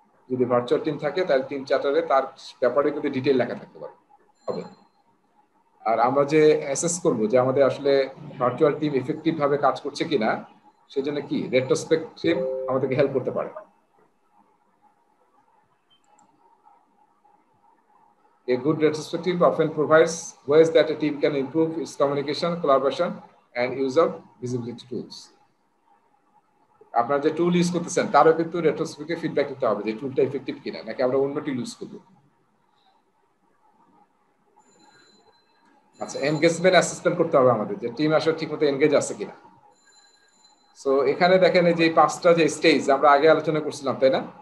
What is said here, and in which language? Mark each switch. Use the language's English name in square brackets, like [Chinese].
[Bangla] যদি virtual team থাকে তাহলে টিম চার্টারে তার ব্যাপারে কিন্তু ডিটেইল লেখা থাকতে পারে হবে। আর আমরা যে অ্যাসেস করব যে আমাদের আসলে ভার্চুয়াল টিম ইফেক্টিভ ভাবে কাজ করছে কিনা, সেজন্য কি রেট্রোস্পেক্টিভ আমাদেরকে হেল্প করতে পারে। [English] A good retrospective often provides ways that a team can improve its communication, collaboration, and use of visibility tools. [Bangla] আপনারা যে টুল ইউজ করতেছেন তারও কিন্তু রেট্রোস্পেক্টিভ ফিডব্যাক দিতে হবে, যে টুলটা ইফেক্টিভ কিনা, নাকি আমরা অন্য টুল ইউজ করব। আচ্ছা, এনগেজমেন্ট অ্যাসেসমেন্ট করতে হবে আমাদের, যে টিম আসলে ঠিকমতো এনগেজ আছে কিনা। সো এখানে দেখেন এই যে পাঁচটা যে স্টেজ আমরা আগে আলোচনা করছিলাম, তাই না?